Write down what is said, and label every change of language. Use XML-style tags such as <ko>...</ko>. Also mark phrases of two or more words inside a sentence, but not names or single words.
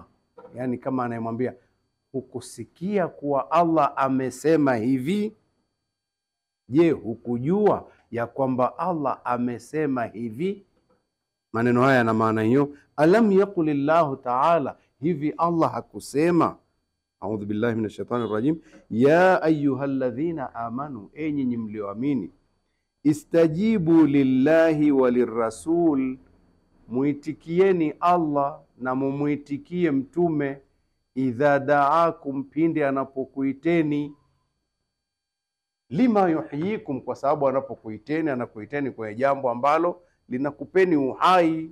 <sw>Yani kama anayemwambia hukusikia kuwa Allah amesema hivi? Je, hukujua ya kwamba Allah amesema hivi? Maneno haya na maana hiyo,</sw> <ar>ألم يقل الله تعالى,</ar> <sw>hivi Allah hakusema?</sw> <ar>أعوذ بالله من الشيطان الرجيم. يا أيها الذين آمنوا,</ar> <sw>enyi mlioamini,</sw> <ar>استجيبوا لله وللرسول,</ar> <sw>muitikieni Allah na mumuitikie Mtume,</sw> <ar>إذا دعاكم,</ar> <sw>pindi anapokuiteni,</sw> <ar>لما يحييكم,</ar> <sw>kwa sababu anakuiteni kwenye jambo ambalo linakupeni uhai.</sw>